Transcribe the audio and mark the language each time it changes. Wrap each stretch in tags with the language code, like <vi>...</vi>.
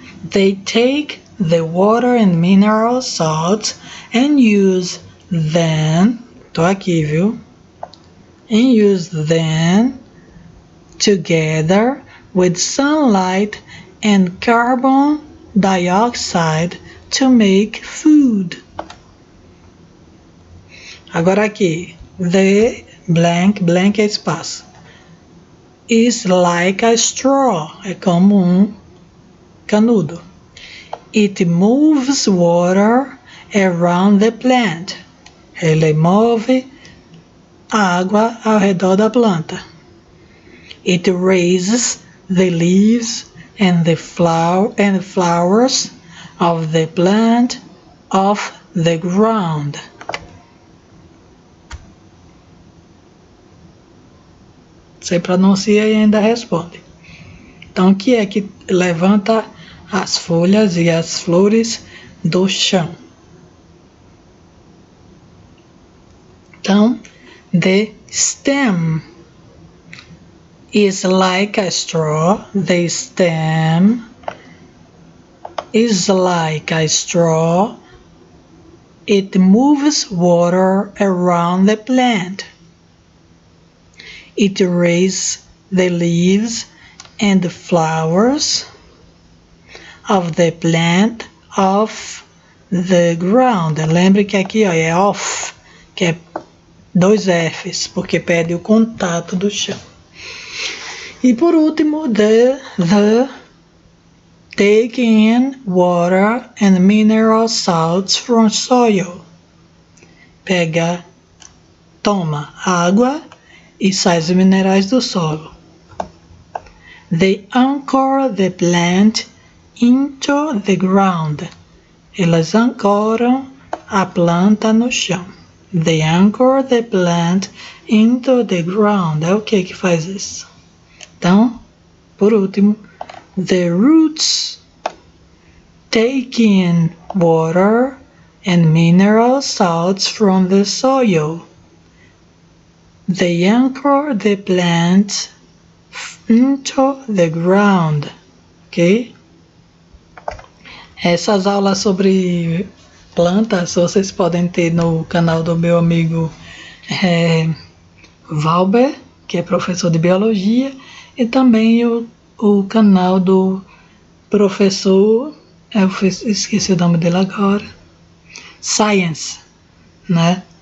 <en>They take the water and mineral salts and use them,</en> <pt>tô aqui, viu?</pt> <en>And use them together with sunlight and carbon dioxide to make food.</en> <pt>Agora aqui,</pt> <en>the blank,</en> <pt>blank é espaço.</pt> <en>Is like a straw,</en> <pt>é como canudo.</pt> <en>It moves water around the plant.</en> <pt>Ele move água ao redor da planta.</pt> <en>It raises the leaves and the flowers of the plant off the ground.</en> <pt>Você pronuncia e ainda responde. Então, o que é que levanta as folhas e as flores do chão?</pt> <en>Então, the stem is like a straw. The stem is like a straw. It moves water around the plant. It raises the leaves and the flowers of the plant off the ground.</en> <pt>Lembre que aqui ó, é off, que é 2 Fs, porque pede o contato do chão. E por último,</pt> <en>the take in water and mineral salts from soil.</en> <pt>Toma água e sais minerais do solo.</pt> <en>They anchor the plant into the ground.</en> <pt>Elas ancoram a planta no chão.</pt> <en>They anchor the plant into the ground.</en> <pt>É o que faz isso? Então, por último,</pt> <en>the roots take in water and mineral salts from the soil. They anchor the plant into the ground. Ok?</en> <pt>Essas aulas sobre plantas vocês podem ter no canal do meu amigo Valber, que é professor de biologia, e também o canal do professor, eu esqueci o nome dele agora, Science, né?</pt>